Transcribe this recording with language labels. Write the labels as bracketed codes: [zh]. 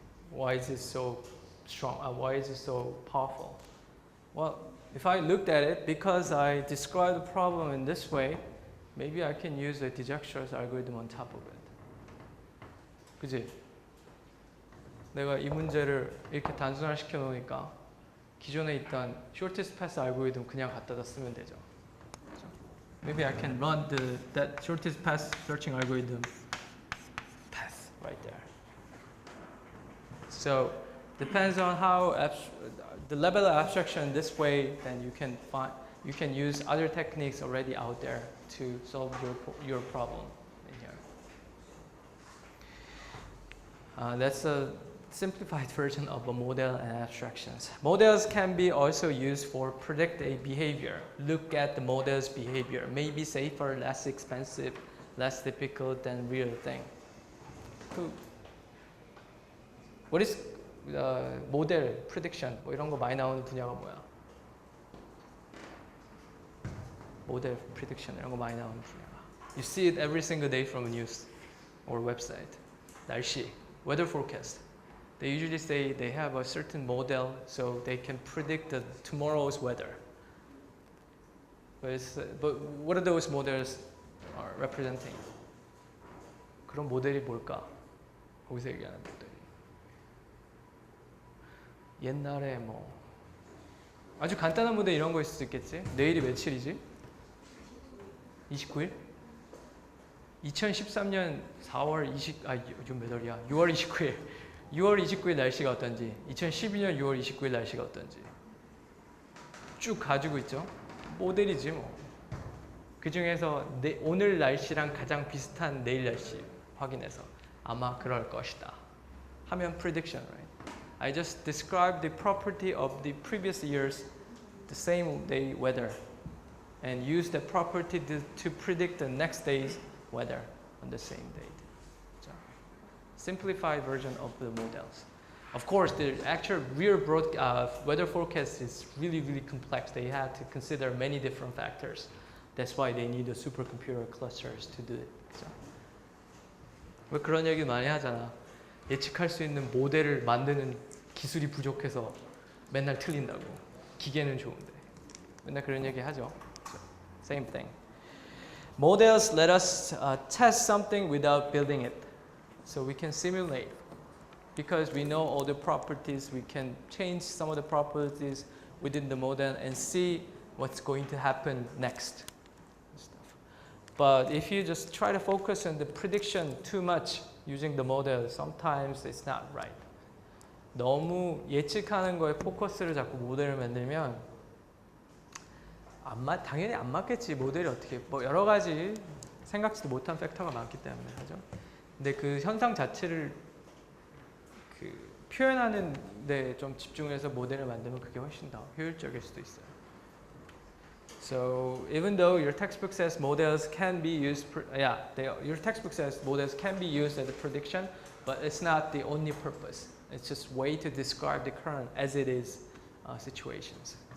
[en] Why is it so strong? Why is it so powerful? Well, if I looked at it, because I described the problem in this way, maybe I can use a Dijkstra's algorithm on top of it. [ko] 그지? 내가 이 문제를 이렇게 단순화 시켜 놓으니까 기존에 있던 [en] shortest path algorithm [ko] 그냥 갖다다 쓰면 되죠. [en] Maybe I can run that shortest path searching algorithm path right there. So depends on how the level of abstraction this way, then you can use other techniques already out there to solve your problem in here. That's a simplified version of a model and abstractions. Models can be also used for predict a behavior. Look at the model's behavior. Maybe safer, less expensive, less difficult than real thing. What is model prediction? [ko] 뭐 이런 거 많이 나오는 분야가 뭐야? Model prediction 이런 거 많이 나오는 분야가. [en] You see it every single day from news or website. [ko] 날씨, [en] weather forecast. They usually say they have a certain model so they can predict tomorrow's weather. But what are those models are representing? [ko] 그런 모델이 뭘까? 거기서 얘기하는 모델이. 옛날에 뭐 아주 간단한 모델 이런 거 있을 수 있겠지? 내일이 며칠이지? 29일? 2013년 요즘 몇 월이야? 6월 29일. 6월 29일 날씨가 어떤지, 2012년 6월 29일 날씨가 어떤지 쭉 가지고 있죠. 모델이지 뭐. 그 중에서 오늘 날씨랑 가장 비슷한 내일 날씨 확인해서 아마 그럴 것이다 하면 [en] prediction, right? I just described the property of the previous year's the same day weather and use the property to predict the next day's weather on the same date. Simplified version of the models. Of course, the actual real weather forecast is really, really complex. They had to consider many different factors. That's why they need a supercomputer clusters to do it. So, [ko] 왜 그런 얘기 많이 하잖아. 예측할 수 있는 모델을 만드는 기술이 부족해서 맨날 틀린다고. 기계는 좋은데. 맨날 그런 얘기 하죠. [en] Same thing. Models let us test something without building it. So we can simulate. Because we know all the properties, we can change some of the properties within the model and see what's going to happen next. But if you just try to focus on the prediction too much using the model, sometimes it's not right. [ko] 너무 예측하는 거에 포커스를 잡고 모델을 만들면 당연히 안 맞겠지. 모델이 어떻게 뭐 여러 가지 생각지도 못한 팩터가 많기 때문에 하죠. 근데 그 현상 자체를 표현하는 데 좀 집중해서 모델을 만들면 그게 훨씬 더 효율적일 수도 있어요. [en] So even though your textbook says models can be used, your textbook says models can be used as a prediction, but it's not the only purpose. It's just way to describe the current as it is situations.